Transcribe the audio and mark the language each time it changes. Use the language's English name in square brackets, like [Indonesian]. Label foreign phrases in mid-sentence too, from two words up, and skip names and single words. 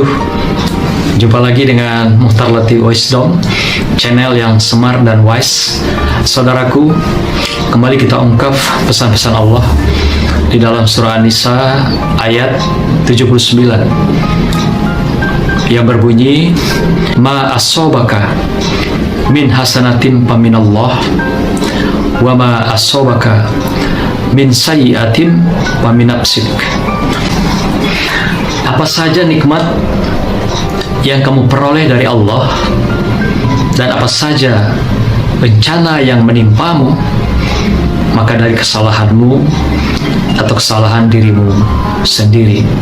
[Indonesian] Jumpa lagi dengan Mukhtar Latif Wisdom, channel yang smart dan wise. Saudaraku, kembali kita ungkap pesan-pesan Allah di dalam surah An-Nisa ayat 79 yang berbunyi, [Arabic] ما أصابك من حسنة فمن الله وما أصابك من سيئة فمن نفسك. [Indonesian] Apa saja nikmat yang kamu peroleh dari Allah dan apa saja bencana yang menimpamu, maka dari kesalahanmu atau kesalahan dirimu sendiri.